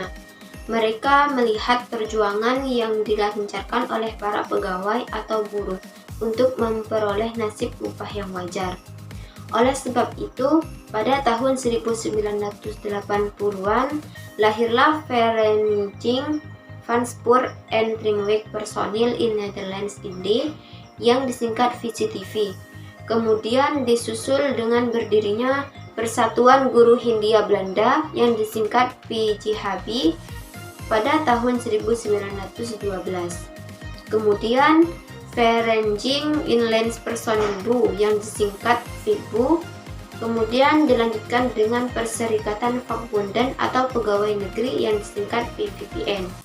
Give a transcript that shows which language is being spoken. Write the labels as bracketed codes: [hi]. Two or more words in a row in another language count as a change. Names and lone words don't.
[id] Mereka melihat perjuangan yang dilancarkan oleh para pegawai atau buruh untuk memperoleh nasib upah yang wajar. Oleh sebab itu, pada tahun 1980-an, lahirlah Vereniging van Spoor en Tramweg Personeel in Netherlands Indie yang disingkat VCTV. Kemudian disusul dengan berdirinya Persatuan Guru Hindia Belanda yang disingkat PGHB pada tahun 1912. Kemudian Vereniging Inlands Personeel Bu yang disingkat VIBU, kemudian dilanjutkan dengan Perserikatan Vakbonden atau Pegawai Negeri yang disingkat PVPN.